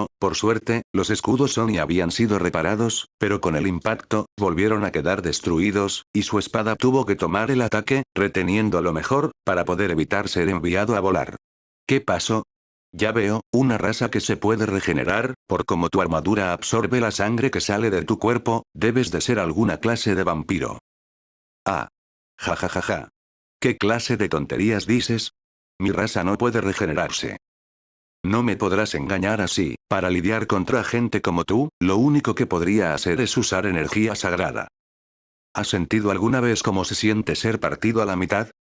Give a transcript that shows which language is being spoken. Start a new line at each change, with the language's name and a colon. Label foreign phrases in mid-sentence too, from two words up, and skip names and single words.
Spanish: Por suerte, los escudos Oni habían sido reparados, pero con el impacto, volvieron a quedar destruidos, y su espada tuvo que tomar el ataque, reteniendo lo mejor, para poder evitar ser enviado a volar. ¿Qué pasó? Ya veo, una raza que se puede regenerar, por como tu armadura absorbe la sangre que sale de tu cuerpo, debes de ser alguna clase de vampiro. Ah. Ja ja ja ja. ¿Qué clase de tonterías dices? Mi raza no puede regenerarse. No me podrás engañar así. Para lidiar contra gente como tú, lo único que podría hacer es usar energía sagrada. ¿Has sentido alguna vez cómo se siente ser partido a la mitad?